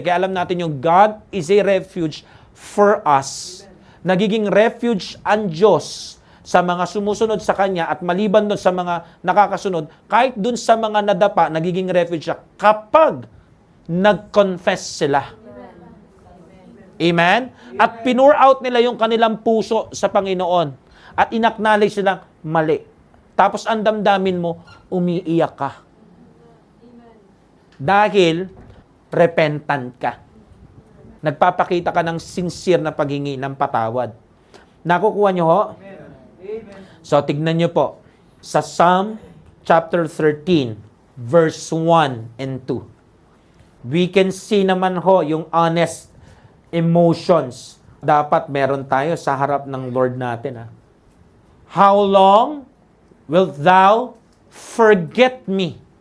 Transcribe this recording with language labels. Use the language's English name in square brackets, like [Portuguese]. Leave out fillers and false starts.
[Filipino] Kaya alam natin yung [English] God is a refuge for us. [Filipino] Nagiging refuge ang Diyos sa mga sumusunod sa Kanya at maliban doon sa mga nakakasunod, kahit doon sa mga nadapa, nagiging refuge siya kapag nag-confess sila. Amen? At pinur out nila yung kanilang puso sa Panginoon. At inacknowledge silang mali. Tapos ang damdamin mo, umiiyak ka. Dahil repentant ka. Nagpapakita ka ng sincere na paghingi ng patawad. Nakukuha nyo ho? So, tignan nyo po. Sa Psalm chapter 13, verse 1 and 2. [English] We can see [Filipino] naman ho yung [English] honest emotions. [Filipino] Dapat meron tayo sa harap ng Lord natin. [English] How long wilt thou forget me?